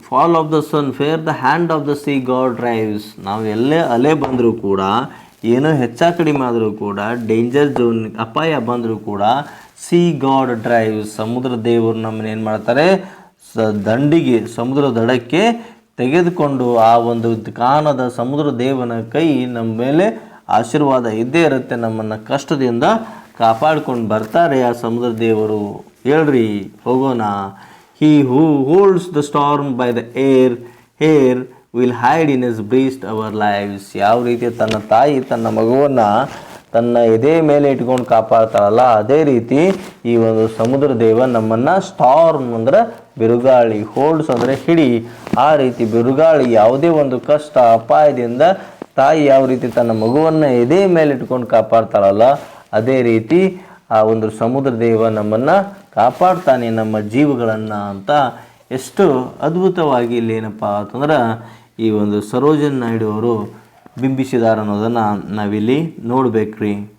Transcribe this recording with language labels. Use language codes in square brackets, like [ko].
[en] Fall of the sun, fair the hand of the sea God drives. [kn] ನಾವು ಎಲ್ಲೇ ಅಲೆ ಬಂದರೂ ಕೂಡ, ಏನೋ ಹೆಚ್ಚು ಕಡಿಮೆ ಆದರೂ ಕೂಡ, ಡೇಂಜರ್ ಝೋನ್ ಅಪಾಯ ಬಂದರೂ ಕೂಡ, [en] sea God drives, [kn] ಸಮುದ್ರ ದೇವರು ನಮ್ಮನ್ನು ಏನು ಮಾಡ್ತಾರೆ? ದಂಡಿಗೆ, ಸಮುದ್ರ ದಡಕ್ಕೆ ತೆಗೆದುಕೊಂಡು ಆ ಒಂದು ಕಾಣದ ಸಮುದ್ರ ದೇವನ ಕೈ ನಮ್ಮ ಮೇಲೆ ಆಶೀರ್ವಾದ ಇದ್ದೇ ಇರುತ್ತೆ. ನಮ್ಮನ್ನು ಕಷ್ಟದಿಂದ ಕಾಪಾಡ್ಕೊಂಡು ಬರ್ತಾರೆ ಆ ಸಮುದ್ರ ದೇವರು. ಹೇಳ್ರಿ ಹೋಗೋಣ. [en] He who holds the storm by the air will hide in his breast our lives. [kn] ಯಾವ ರೀತಿ ತನ್ನ ತಾಯಿ ತನ್ನ ಮಗುವನ್ನು ತನ್ನ ಎದೆ ಮೇಲೆ ಇಟ್ಕೊಂಡು ಕಾಪಾಡ್ತಾಳಲ್ಲ, ಅದೇ ರೀತಿ ಈ ಒಂದು ಸಮುದ್ರ ದೇವ ನಮ್ಮನ್ನು, ಸ್ಟಾರ್ಮ್ ಅಂದರೆ ಬಿರುಗಾಳಿ, ಹೋಲ್ಡ್ಸ್ ಅಂದರೆ ಹಿಡಿ, ಆ ರೀತಿ ಬಿರುಗಾಳಿ ಯಾವುದೇ ಒಂದು ಕಷ್ಟ ಅಪಾಯದಿಂದ ತಾಯಿ ಯಾವ ರೀತಿ ತನ್ನ ಮಗುವನ್ನು ಎದೆ ಮೇಲೆ ಇಟ್ಕೊಂಡು ಕಾಪಾಡ್ತಾಳಲ್ಲ, ಅದೇ ರೀತಿ ಆ ಒಂದು ಸಮುದ್ರ ದೇವ ನಮ್ಮನ್ನು ಕಾಪಾಡ್ತಾನೆ, ನಮ್ಮ ಜೀವಗಳನ್ನು ಅಂತ ಎಷ್ಟು ಅದ್ಭುತವಾಗಿ ಇಲ್ಲಿ ಏನಪ್ಪ ಅಂತಂದ್ರೆ ಈ ಒಂದು ಸರೋಜಿನಿ ನಾಯ್ಡು ಅವರು ಬಿಂಬಿಸಿದಾರೆ ಅನ್ನೋದನ್ನು ನಾವಿಲ್ಲಿ ನೋಡ್ಬೇಕ್ರಿ.